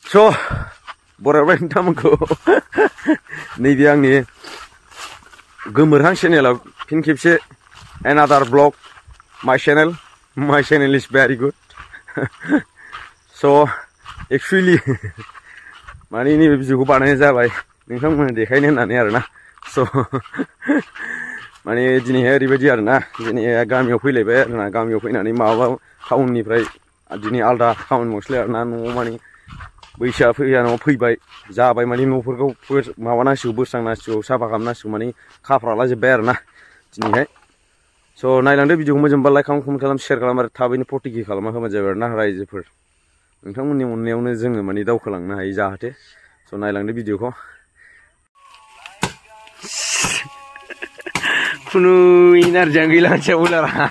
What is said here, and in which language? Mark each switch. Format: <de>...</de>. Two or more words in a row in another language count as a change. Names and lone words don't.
<brx>So, बरायबाय नोंथांमोनखौ नैबे आंनि गोमोरहां चेनेलाव फिन खेबसे</brx> <en>another vlog my channel is very good. So actually</en> <brx>माने नैबे भिडिअखौ बानायनाय जाबाय नोंथांमोननो देखायनो होननानै आरोना so माने दिनैहाय ओरैबायदि आरोना दिनै गामियाव फैलायबाय आरोना गामियाव फैनानै माबा टाउननिफ्राय दिनै आलदा खामानि मावसैलाय आरोना न'आव माने बैसोआ फैयानाव फैबाय जाबाय माने न'फोरखौ माबानांसिगौ बोस्रांनांसिगौ साफा खालामनांसिगौ माने खाफ्राला जोब्बाय आरोना दिनैहाय स' नायलांदो भिडिअखौ मोजांबा लाइक खालाम शेयार खालाम आरो थाबैनो फटिकि खालामना होबानो जाबाय आरोना रायजोफोर नोंथांमोननि अननायावनो जोङो माने दावखोलांनो हायो जाहाथे स' नायलांदो भिडिअखौ खुनु इनार्जियानो गैला मानसिया बुलारा</brx>